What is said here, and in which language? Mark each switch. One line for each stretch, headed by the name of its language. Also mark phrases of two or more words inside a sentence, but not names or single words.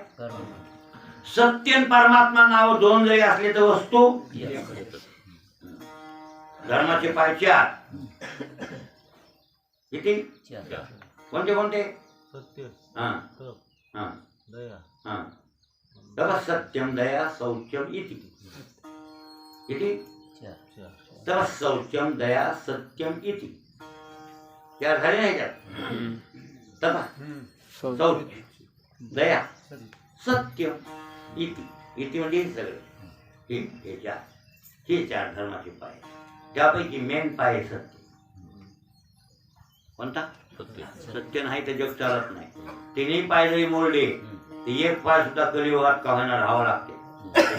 Marathi: सत्य आणि परमात्मा नाव दोन जरी असले तर वस्तू धर्माचे पाय चार किती? कोणते कोणते? हा हा हा
Sanskrit: तव सत्यम दया शौचम इति
Marathi: किती?
Sanskrit: तव शौचम दया सत्यम इति
Marathi: चार झाले नाही त्यात.
Sanskrit: तव शौच दया सत्यम इति इति
Marathi: म्हणजे हे सगळे हे चार धर्माचे पाय. त्यापैकी मेन पाय आहे सत्य. कोणता? सत्य नाही तर जग चालत नाही. तिन्ही पाय जरी मोडले ते एक पाय सुद्धा कलियुगात का होणार राहावं लागते.